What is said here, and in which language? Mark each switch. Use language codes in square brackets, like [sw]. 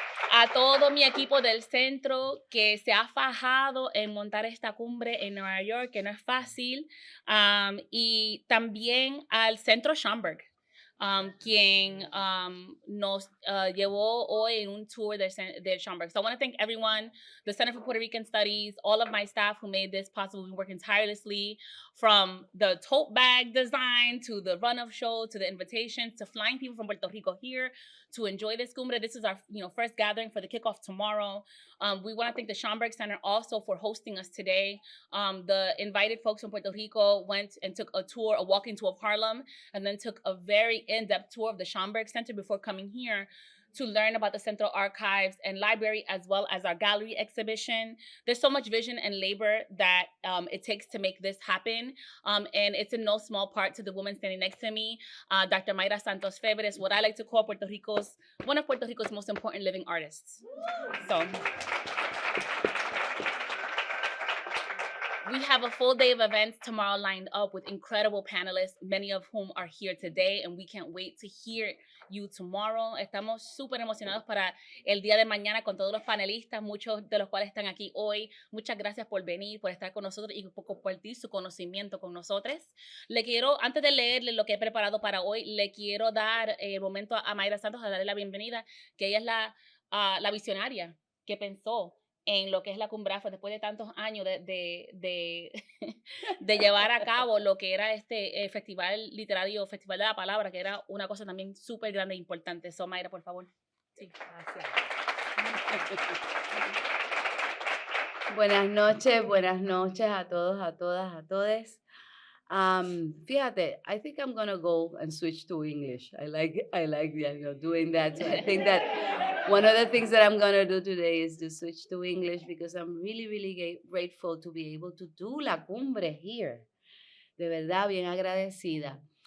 [es] A todo mi equipo del centro que se ha fajado en montar esta cumbre en Nueva York, que no es fácil, y también al Centro Schomburg, quien nos llevó hoy en un tour del Schomburg. [en] So I want to thank everyone, the Center for Puerto Rican Studies, all of my staff who made this possible. We've been working tirelessly, from the tote bag design to the run-up show to the invitations to flying people from Puerto Rico here to enjoy this cumbre. This is our first gathering for the kickoff tomorrow. We want to thank the Schomburg Center also for hosting us today. The invited folks from Puerto Rico went and took a walking tour of Harlem, and then took a very in-depth tour of the Schomburg Center before coming here to learn about the Central Archives and Library, as well as our gallery exhibition. There's so much vision and labor that it takes to make this happen. And it's in no small part to the woman standing next to me, Dr. Mayra Santos Febres, what I like to call one of Puerto Rico's most important living artists. So we have a full day of events tomorrow lined up with incredible panelists, many of whom are here today, and we can't wait to hear you tomorrow. [es] Estamos súper emocionados para el día de mañana con todos los panelistas, muchos de los cuales están aquí hoy. Muchas gracias por venir, por estar con nosotros y por compartir su conocimiento con nosotros. Antes de leerle lo que he preparado para hoy, le quiero dar el momento a Mayra Santos a darle la bienvenida, que ella es la visionaria que pensó en lo que es la Cumbre Afro, después de tantos años de llevar a cabo lo que era este festival literario, Festival de la Palabra, que era una cosa también súper grande e importante. [en] So, [es] Mayra, por favor. Sí, gracias. Buenas noches a todos, a todas, a todes. Fíjate, [en] I think I'm going to go and switch to English. I like doing that. So I think that one of the things that I'm going to do today is to switch to English, because I'm really grateful to be able to do la cumbre here. [es] De verdad, bien agradecida.